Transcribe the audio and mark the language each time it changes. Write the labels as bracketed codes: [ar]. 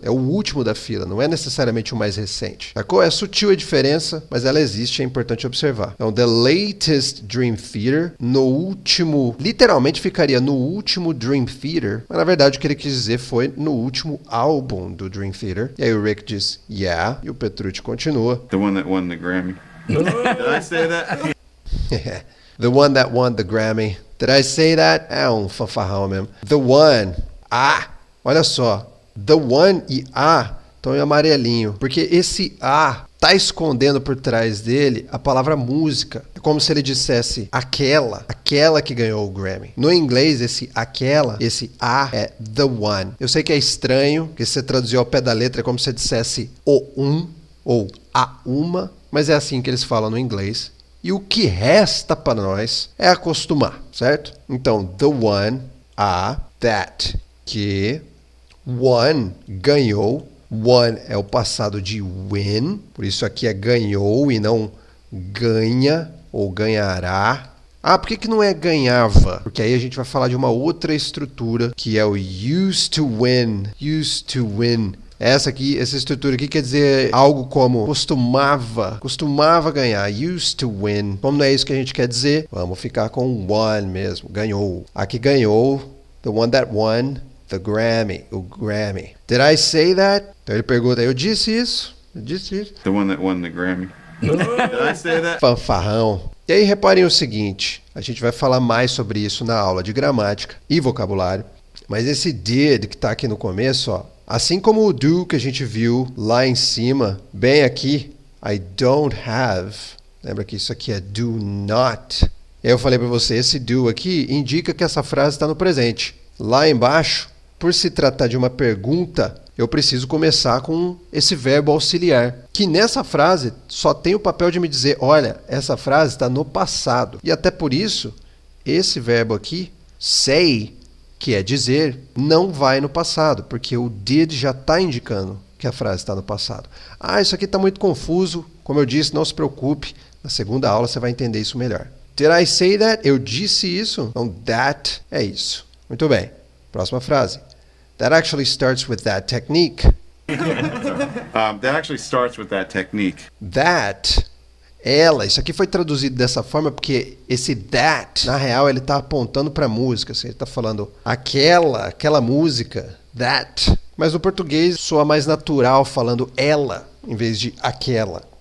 [pt] É o último da fila, não é necessariamente o mais recente. Sacou? É sutil a diferença, mas ela existe, é importante observar. Então, [en] the latest [pt] Dream Theater, no último, literalmente ficaria no último Dream Theater, mas na verdade o que ele quis dizer foi no último álbum do Dream Theater. E aí o Rick diz, yeah, e o Petrucci continua. [en] The one that won the Grammy. Did I say that? The one that won the Grammy. Did I say that? [pt] É um fanfarrão mesmo. [en] The one. [pt] Ah, olha só. [en] The one [pt] e a estão em amarelinho. Porque esse a tá escondendo por trás dele a palavra música. É como se ele dissesse aquela que ganhou o Grammy. No inglês, esse a é [en] the one. [pt] Eu sei que é estranho, que você traduziu ao pé da letra, é como se você dissesse o um ou a uma, mas é assim que eles falam no inglês. E o que resta para nós é acostumar, certo? Então, [en] the one, [pt] a, that, que, won, ganhou. Won é o passado de win, por isso aqui é ganhou e não ganha ou ganhará. Ah, por que não é ganhava? Porque aí a gente vai falar de uma outra estrutura que é o [en] used to win. Used to win. [pt] Essa estrutura aqui quer dizer algo como costumava ganhar, used to win. Como não é isso que a gente quer dizer, vamos ficar com won mesmo, ganhou. Aqui ganhou, [en] the one that won the Grammy, [pt] o Grammy. [en] Did I say that? [pt] Então ele pergunta, eu disse isso? [en] The one that won the Grammy. Did I say that? [pt] Fanfarrão. E aí reparem o seguinte, a gente vai falar mais sobre isso na aula de gramática e vocabulário, mas esse did que está aqui no começo, ó, assim como o do que a gente viu lá em cima, bem aqui, [en] I don't have, [pt] lembra que isso aqui é [en] do not. [pt] E aí eu falei para você, esse do aqui indica que essa frase está no presente. Lá embaixo, por se tratar de uma pergunta, eu preciso começar com esse verbo auxiliar, que nessa frase só tem o papel de me dizer, olha, essa frase está no passado. E até por isso, esse verbo aqui, say, que é dizer, não vai no passado, porque o did já está indicando que a frase está no passado. Ah, isso aqui está muito confuso. Como eu disse, não se preocupe. Na segunda aula você vai entender isso melhor. [en] Did I say that? [pt] Eu disse isso? Então, that é isso. Muito bem. Próxima frase. [en] That actually starts with that technique. That actually starts with that technique. [pt] That, isso aqui foi traduzido dessa forma porque esse that, na real, ele está apontando para a música. Assim, ele está falando aquela música, that Mas no português soa mais natural falando ela em vez de aquela.